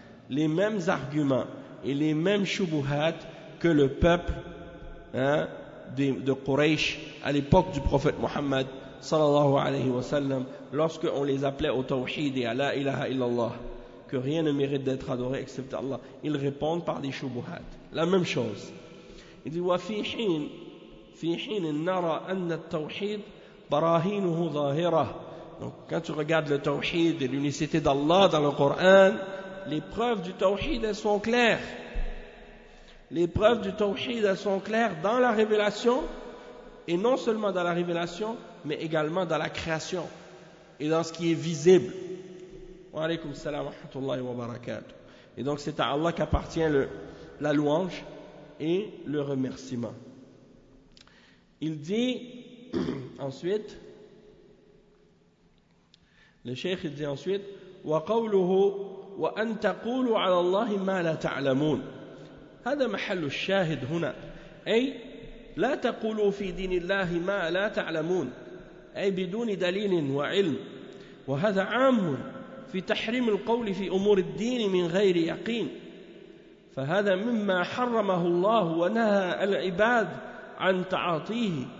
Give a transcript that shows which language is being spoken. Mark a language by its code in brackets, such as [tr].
[fr] Les mêmes arguments et les mêmes shubuhat que le peuple de Quraysh à l'époque du prophète Mohammed sallallahu alayhi wa sallam, lorsqu'on les appelait au tawhid et à la ilaha illallah, que rien ne mérite d'être adoré excepté Allah, ils répondent par des shubuhat. La même chose. Il dit [ar] وفي حين نرى أن التوحيد براهينه ظاهرة. [fr] Donc quand tu regardes le tawhid et l'unicité d'Allah dans le Coran, les preuves du tawhid elles sont claires. Les preuves du tawhid elles sont claires dans la révélation, et non seulement dans la révélation, mais également dans la création et dans ce qui est visible. [ar] Wa alaykum salam wa rahmatullahi wa barakatuh. [fr] Et donc c'est à Allah qu'appartient la louange et le remerciement. Il dit ensuite, le cheikh il dit ensuite, [ar] وقوله وأن تقولوا على الله ما لا تعلمون هذا محل الشاهد هنا أي لا تقولوا في دين الله ما لا تعلمون أي بدون دليل وعلم وهذا عام في تحريم القول في أمور الدين من غير يقين فهذا مما حرمه الله ونهى العباد عن تعاطيه